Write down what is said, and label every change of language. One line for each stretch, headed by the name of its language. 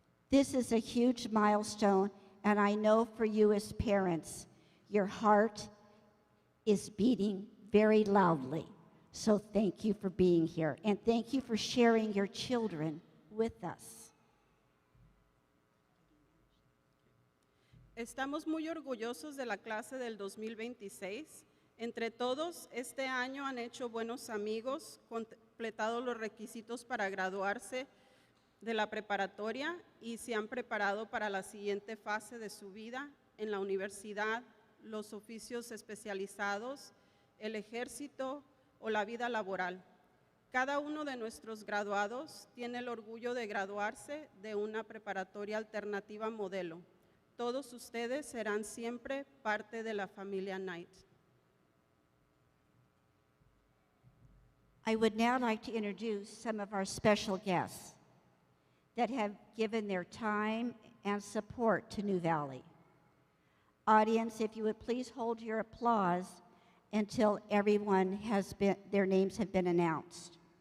English: This is a huge milestone, and I know for you as parents, your heart is beating very loudly. So thank you for being here, and thank you for sharing your children with us.
Spanish: Estamos muy orgullosos de la clase del 2026. Entre todos, este año han hecho buenos amigos, completado los requisitos para graduarse de la preparatoria y se han preparado para la siguiente fase de su vida en la universidad, los oficios especializados, el ejército o la vida laboral. Cada uno de nuestros graduados tiene el orgullo de graduarse de una preparatoria alternativa modelo. Todos ustedes serán siempre parte de la familia Knight.
English: I would now like to introduce some of our special guests that have given their time and support to New Valley. Audience, if you would please hold your applause until their names have been announced.